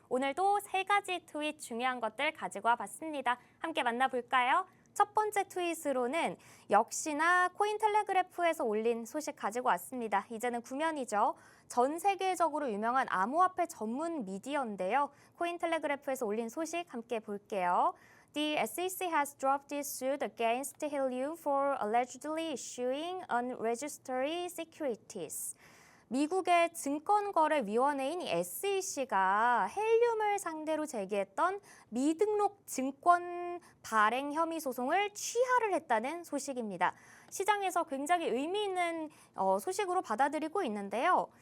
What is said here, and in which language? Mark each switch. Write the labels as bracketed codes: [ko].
[ko] 오늘도 세 가지 트윗 중요한 것들 가지고 와봤습니다. 함께 만나볼까요? 첫 번째 트윗으로는 역시나 코인텔레그래프에서 올린 소식 가지고 왔습니다. 이제는 구면이죠. 전 세계적으로 유명한 암호화폐 전문 미디어인데요. 코인텔레그래프에서 올린 소식 함께 볼게요. [en] The SEC has dropped its suit against Helium for allegedly issuing unregistered securities. [ko] 미국의 증권거래위원회인 SEC가 헬륨을 상대로 제기했던 미등록 증권 발행 혐의 소송을 취하를 했다는 소식입니다. 시장에서 굉장히 의미 있는 소식으로 받아들이고 있는데요.